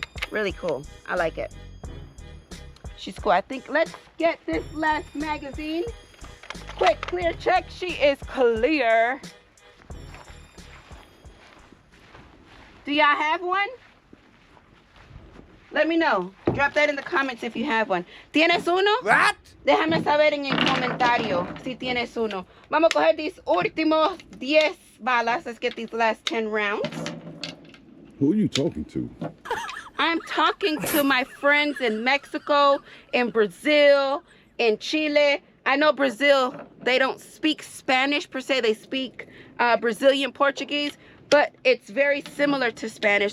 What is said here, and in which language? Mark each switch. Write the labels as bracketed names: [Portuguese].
[English] Really cool. I like it. She's cool. I think let's get this last magazine. Quick clear check. She is clear. Do y'all have one? Let me know. Drop that in the comments if you have one. [Spanish] ¿Tienes uno? [English] What? [Spanish] Déjame saber en el comentario si tienes uno. Vamos a coger [English] these [Spanish] últimos 10 balas. [English] Let's get these last 10 rounds. Who are you talking to? I'm talking to my friends in Mexico, in Brazil, in Chile. I know Brazil, they don't speak Spanish per se. They speak Brazilian Portuguese, but it's very similar to Spanish.